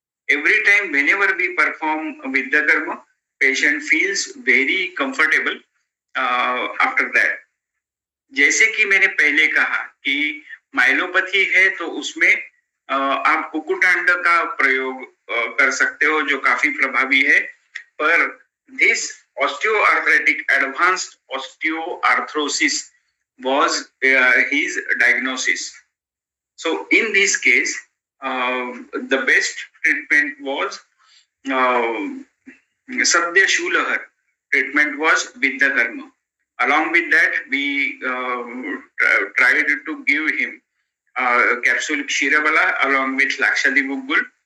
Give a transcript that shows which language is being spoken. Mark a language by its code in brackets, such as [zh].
[en] Every time, whenever we perform Vidya Karma, patient feels very comfortable after that. [hi] जैसे कि मैंने पहले कहा कि माइलोपैथी है तो उसमें आप कुकुटांड का प्रयोग कर सकते हो जो काफी प्रभावी है, पर [en] This osteoarthritic advanced osteoarthrosis was his diagnosis. So in this case, the best treatment was Sadhya Shulahar. Treatment was Vidya Karma. Along with that, we tried to give him capsule Kshiravalla along with Lakshadi Gugul.